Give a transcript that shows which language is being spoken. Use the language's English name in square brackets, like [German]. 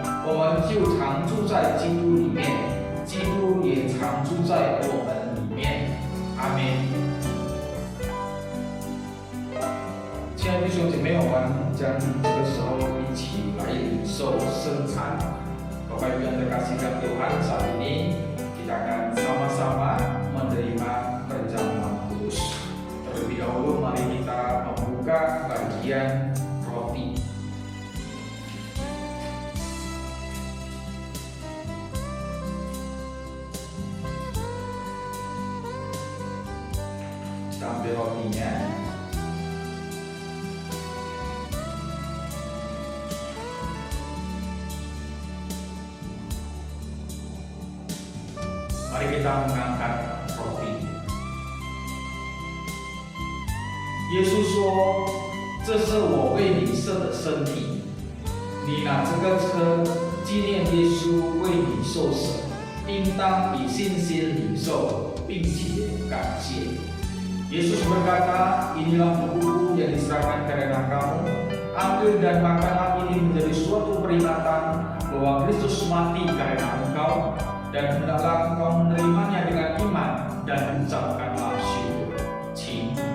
[Chinese] 我们就常住在基督里面，基督也常住在我们里面。阿们。亲爱的弟兄姐妹，我们将这个时候一起来领受圣餐。 [Indonesian] Bapak Ibu yang terkasihkan Tuhan, saat ini kita akan sama-sama menerima perjamuan kudus. Terlebih dahulu mari kita membuka bagian roti. Kita ambil rotinya. Mari kita mengangkat roti. [Chinese] 耶稣说：“这是我为你设的身体，你拿这个吃，纪念耶稣为你受死，应当以信心领受，并且感谢。” [Indonesian] Yesus berkata, "Inilah tubuhku yang diserahkan karena kamu. Ambil dan makanlah, ini menjadi suatu peringatan bahwa Kristus mati karena engkau, dan hendaklah engkau menerimanya dengan iman dan ucapkanlah syukur." [Chinese] 请。